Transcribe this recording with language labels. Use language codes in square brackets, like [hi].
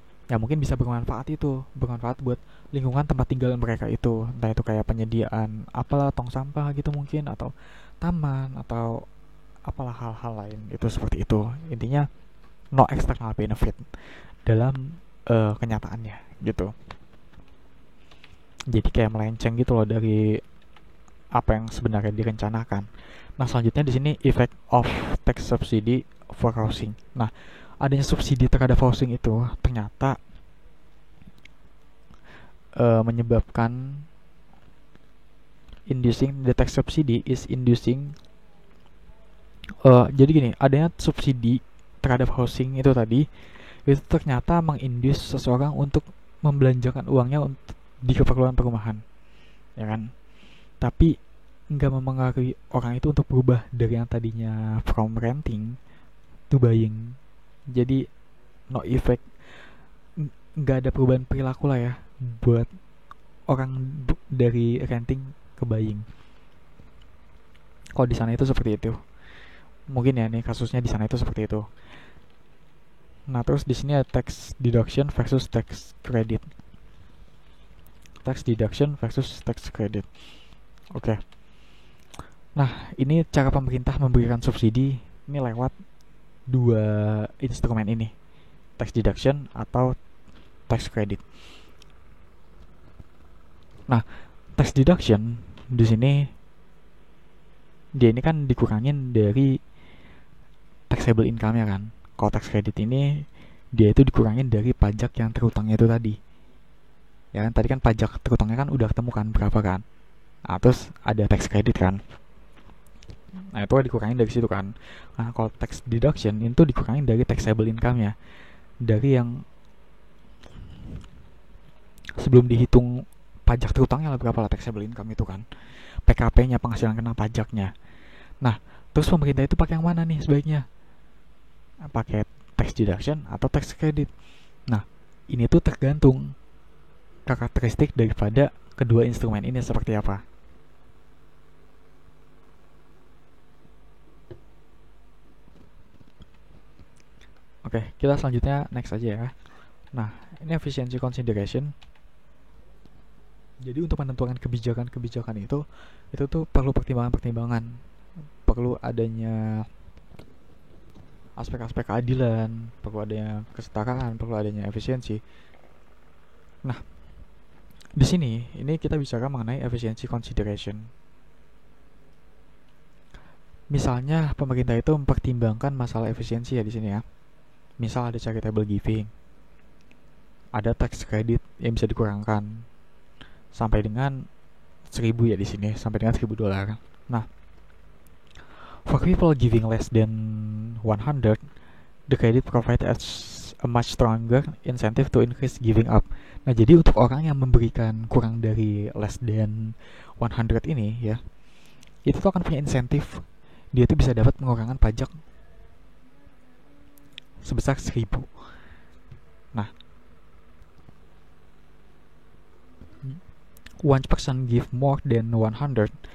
[id] Ya mungkin bisa bermanfaat buat lingkungan tempat tinggal mereka itu, entah itu kayak penyediaan apalah, tong sampah gitu mungkin, atau taman, atau apalah hal-hal lain itu seperti itu. Intinya [en] no external benefit [id] dalam kenyataannya gitu. Jadi kayak melenceng gitu loh dari apa yang sebenarnya direncanakan. Nah selanjutnya di sini effect of tax subsidy for housing. Nah adanya subsidi terhadap housing itu ternyata menyebabkan [en] inducing the tax subsidy is inducing [id] jadi gini, adanya subsidi terhadap housing itu tadi itu ternyata menginduce seseorang untuk membelanjakan uangnya untuk di keperluan perumahan, ya kan? Tapi nggak mempengaruhi orang itu untuk berubah dari yang tadinya [en] from renting to buying. [id] Jadi no effect, nggak ada perubahan perilaku lah ya buat orang dari renting ke buying. Kalau di sana itu seperti itu. Mungkin ya nih kasusnya di sana itu seperti itu. Nah, terus di sini ada tax deduction versus tax credit. [en] Tax deduction versus tax credit. [id] Oke. Nah, ini cara pemerintah memberikan subsidi ini lewat dua instrumen ini. Tax deduction atau tax credit. Nah, tax deduction di sini dia ini kan dikurangin dari taxable income-nya kan. Kalau tax credit ini dia itu dikurangin dari pajak yang terutangnya itu tadi. Ya kan tadi kan pajak terutangnya kan udah ketemu kan berapa kan. Nah, terus ada tax credit kan. Nah, itu dikurangin dari situ kan. Nah, kalau tax deduction itu dikurangin dari taxable income-nya. Dari yang sebelum dihitung pajak terutangnya lah berapa lah taxable income itu kan. PKP-nya, penghasilan kena pajaknya. Nah, terus pemerintah itu pakai yang mana nih sebaiknya? Pakai tax deduction atau tax credit. Nah, ini tuh tergantung karakteristik daripada kedua instrumen ini seperti apa. Oke, kita selanjutnya next aja ya. Nah, ini efficiency consideration. Jadi untuk menentukan kebijakan-kebijakan itu tuh perlu pertimbangan-pertimbangan. Perlu adanya aspek-aspek keadilan, perlu adanya kesetaraan, perlu adanya efisiensi. Nah, di sini ini kita bicara mengenai efficiency consideration. Misalnya pemerintah itu mempertimbangkan masalah efisiensi ya di sini ya. Misal ada charitable giving, ada tax credit yang bisa dikurangkan sampai dengan 1.000 ya di sini, sampai dengan $1.000. Nah, [en] for people giving less than 100, the credit provides as a much stronger incentive to increase giving up. [id] Nah, jadi untuk orang yang memberikan kurang dari [en] less than 100 [id] ini ya, itu tuh akan punya insentif. Dia tuh bisa dapat pengurangan pajak sebesar 1.000. Nah, [en] one person give more than 100.